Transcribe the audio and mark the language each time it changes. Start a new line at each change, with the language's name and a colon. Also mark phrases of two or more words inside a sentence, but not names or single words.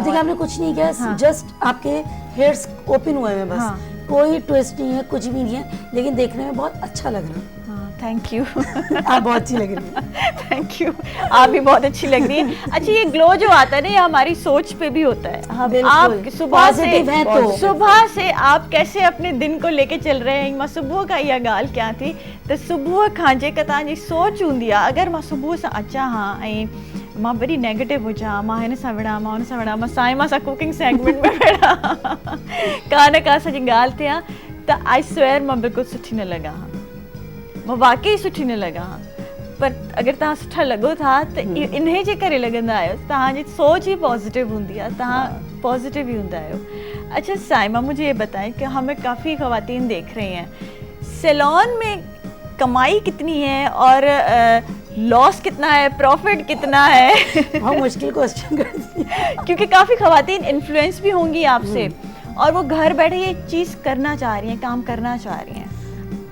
Urdu: اب دیکھیے آپ نے کچھ نہیں کیا جسٹ آپ کے
English: hairs open
Urdu: ہوئے ہیں بس کوئی ٹوئسٹ نہیں ہے کچھ بھی نہیں ہے لیکن دیکھنے میں بہت اچھا لگ رہا ہے
English: thank you
Urdu: آپ بہت اچھی لگ رہی ہیں
English: thank you
Urdu: آپ بھی بہت اچھی لگ رہی ہیں اچھا یہ گلو جو آتا ہے نا یہ ہماری سوچ پہ بھی ہوتا ہے آپ صبح سے آپ کیسے اپنے دن کو لے کے چل رہے ہیں
Sindhi: मां सुबह का इहा ॻाल्हि कयां थी त सुबह खां जेका तव्हांजी सोच हूंदी आहे अगरि मां सुबुह सां अचां हा ऐं मां वरी नेगेटिव हुजां मां हिन सां विड़ा मां हुन सां विड़ा मां साईं मां सां
English: cooking segment
Sindhi: में विड़ा का न का असांजी ॻाल्हि थिया त
English: I swear
Sindhi: मां बिल्कुलु सुठी न लॻा हा मां वाकई सुठी न लॻा हा पर अगर तव्हां सुठा लॻो था त इन्हे जे करे लॻंदा आहियो, तव्हांजी सोच ही पॉजिटिव हूंदी आहे, तव्हां पॉजिटिव ही हूंदा आहियो।
Urdu: اچھا صائمہ، مجھے یہ بتائیں کہ ہمیں کافی خواتین دیکھ رہی ہیں، سیلون میں کمائی کتنی ہے اور لاس کتنا ہے، پرافٹ کتنا ہے? بہت مشکل کوئسچن کرتی ہے کیونکہ کافی خواتین انفلوئنس بھی ہوں گی آپ سے اور وہ گھر بیٹھے یہ چیز کرنا چاہ رہی ہیں، کام کرنا چاہ رہی ہیں.